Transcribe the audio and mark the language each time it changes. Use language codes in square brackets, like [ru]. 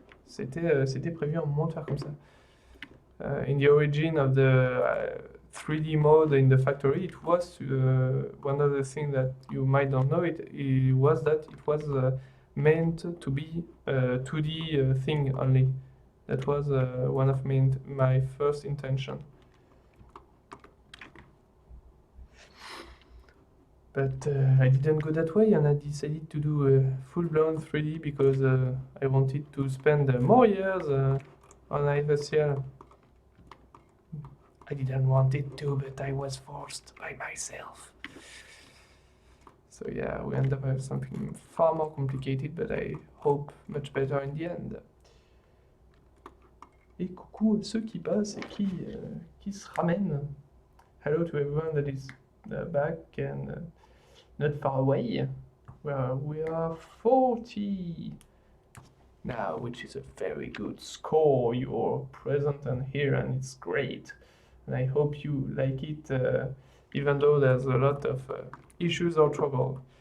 [fr] C'était prévu à un moment de faire comme ça. [en] In the origin of the 3D mode in the factory, it was one of the things that you might not know. It was that it was meant to be a 2D thing only. That was one of my first intention. But I didn't go that way, and I decided to do a full-blown 3D because I wanted to spend more years on IFSCL. I didn't want it to, but I was forced by myself. So yeah, we end up with something far more complicated, but I hope much better in the end. [fr] Et coucou à ceux qui passent et qui se ramènent. [en] Hello to everyone that is back and not far away. We are 40 now, which is a very good score. You're present and here, and it's great. And I hope you like it, even though there's a lot of issues or trouble.